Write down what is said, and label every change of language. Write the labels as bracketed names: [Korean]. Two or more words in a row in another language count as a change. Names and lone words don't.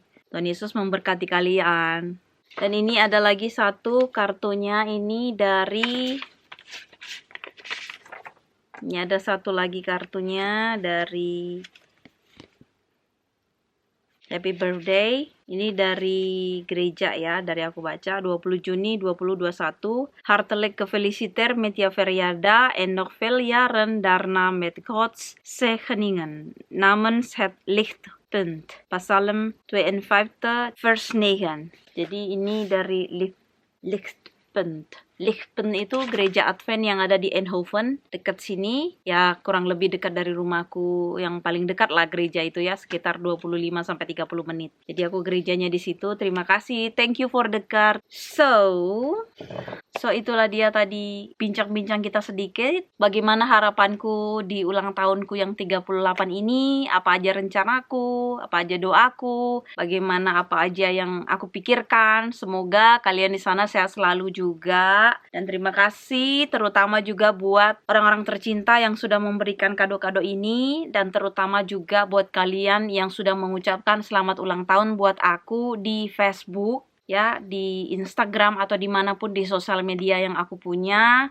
[Indonesian] Tuhan Yesus memberkati kalian. Dan ini ada lagi satu kartunya ini dari... Ini ada satu lagi kartunya dari [English] Happy Birthday. [Indonesian] Ini dari gereja ya, dari aku baca 20 Juni 2021. [Dutch] Hartelijk gefeliciteerd met je verjaardag en nog veel jaren daarna met Gods zegeningen. Namens het lichtpunt. Psalm 52 vers 9. [Indonesian] Jadi ini dari lichtpunt. Lichtpunt itu gereja Advent yang ada di Eindhoven, dekat sini. Ya, kurang lebih dekat dari rumahku, yang paling dekat lah gereja itu ya, sekitar 25-30 menit. Jadi aku gerejanya di situ. Terima kasih. [English] Thank you for the card. [Indonesian] So itulah dia tadi bincang-bincang kita sedikit. Bagaimana harapanku di ulang tahunku yang 38 ini, apa aja rencanaku, apa aja doaku, bagaimana apa aja yang aku pikirkan. Semoga kalian di sana sehat selalu juga. Dan terima kasih terutama juga buat orang-orang tercinta yang sudah memberikan kado-kado ini, dan terutama juga buat kalian yang sudah mengucapkan selamat ulang tahun buat aku di Facebook ya, di Instagram atau dimanapun di sosial media yang aku punya.